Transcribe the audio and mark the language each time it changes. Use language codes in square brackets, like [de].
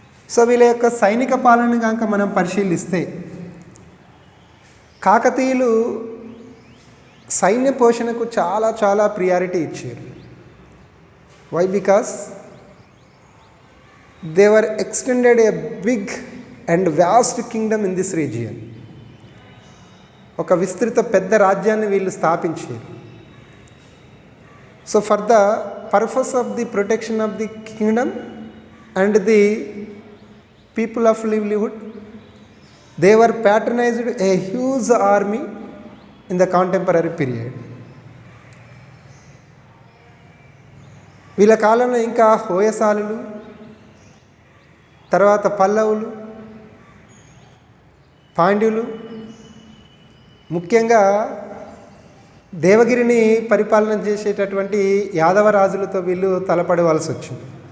[te] So వీళ్ళ యొక్క సైనిక పాలన కనుక మనం పరిశీలిస్తే, కాకతీయులు సైన్య పోషణకు చాలా ప్రియారిటీ ఇచ్చారు. Why? [en] Because they were extended a big and vast kingdom in this region. [te] ఒక విస్తృత పెద్ద రాజ్యాన్ని వీళ్ళు స్థాపించారు. [en] So for the purpose of the protection of the kingdom and the people of livelihood, they were patronized a huge army in the contemporary period. [te] వీళ్ళ కాలంలో ఇంకా హోయసాలులు, తర్వాత పల్లవులు, పాండ్యులు, ముఖ్యంగా దేవగిరిని పరిపాలన చేసేటటువంటి యాదవ రాజులతో వీళ్ళు తలపడవలసి వచ్చింది.